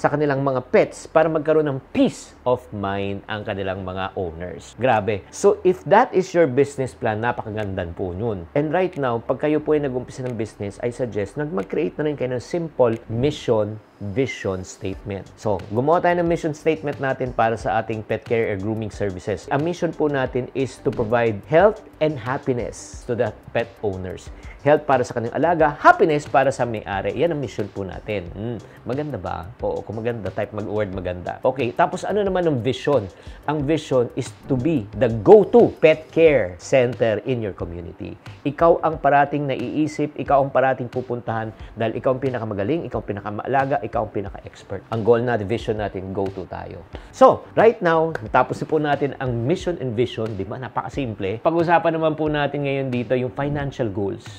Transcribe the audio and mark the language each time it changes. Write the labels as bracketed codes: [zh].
[tl] Sa kanilang mga pets para magkaroon ng peace of mind ang kanilang mga owners. Grabe. [en] So, if that is your business plan, [tl] napakagandang po yun. [en] And right now, [tl] pag kayo po ay nag-umpisa ng business, [en] I suggest [tl] na mag-create na rin kayo ng simple mission, vision statement. So, gumawa tayo ng mission statement natin para sa ating pet care or grooming services. Ang mission po natin [en] is to provide health and happiness to the pet owners. [tl] Health para sa kanilang alaga, happiness para sa may-ari. Yan ang mission po natin. Maganda ba? Oo, kung maganda, type mag-word maganda. Okay, tapos ano naman ang vision? Ang vision [en] is to be the go-to pet care center in your community. [tl] Ikaw ang parating naiisip, ikaw ang parating pupuntahan dahil ikaw ang pinakamagaling, ikaw ang pinakamaalaga, ikaw ang pinaka-expert. Ang goal natin, vision natin, go-to tayo. [en] So, right now, [tl] tapos na po natin ang mission and vision, di ba? Napakasimple. Pag-usapan naman po natin ngayon dito yung financial goals.